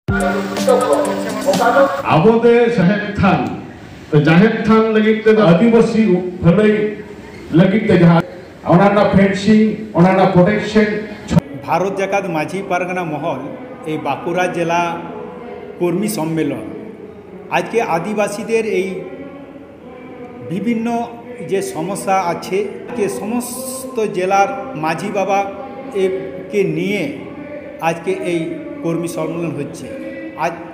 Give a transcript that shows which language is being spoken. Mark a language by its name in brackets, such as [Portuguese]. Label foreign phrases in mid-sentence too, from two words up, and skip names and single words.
[Santali] आबोदे जाहेर थान तो जाहेर थान लगित ते आदिवासी भलाई लगित ते जहाँ ओनाना फेंसिंग ओनाना प्रोटेक्शन [Bangla] भारत जाकात माझी पारगना महल এই বাঁকুড়া জেলা কর্মী সম্মেলন আজকে আদিবাসীদের এই বিভিন্ন যে সমস্যা আছে যে সমস্ত জেলার মাঝি বাবা কে নিয়ে আজকে এই কর্মী সম্মেলন হচ্ছে আজ